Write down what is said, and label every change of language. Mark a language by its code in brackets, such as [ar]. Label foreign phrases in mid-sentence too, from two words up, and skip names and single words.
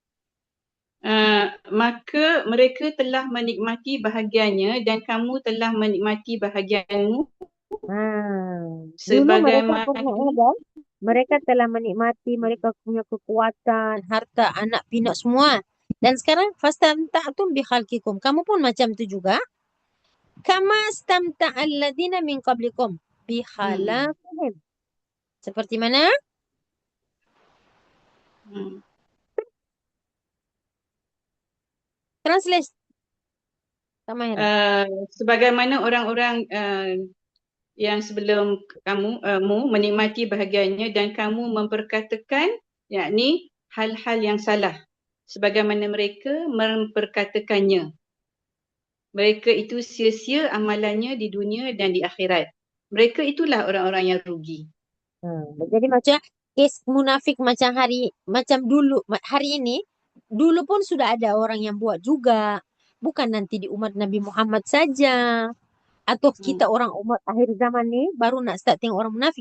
[ms] Maka mereka telah menikmati bahagiannya dan kamu telah menikmati bahagianmu. Dulu mereka punya adam, mereka telah menikmati, mereka punya kekuatan, harta, anak pinak semua. Dan sekarang [ar] فاستمتعتم بخلاقكم. [ms] Kamu pun macam tu juga. [ar] كما استمتع الذين من قبلكم بخلاقهم. [ms] Seperti mana? Translate. Sebagaimana orang-orang yang sebelum kamu menikmati bahagiannya dan kamu memperkatakan, yakni hal-hal yang salah sebagaimana mereka memperkatakannya. Mereka itu sia-sia amalannya di dunia dan di akhirat. Mereka itulah orang-orang yang rugi. Jadi macam kes munafik macam dulu, hari ini, dulu pun sudah ada orang yang buat juga. Bukan nanti di umat Nabi Muhammad saja. Atau kita orang umat akhir zaman ni baru nak start tengok orang munafik.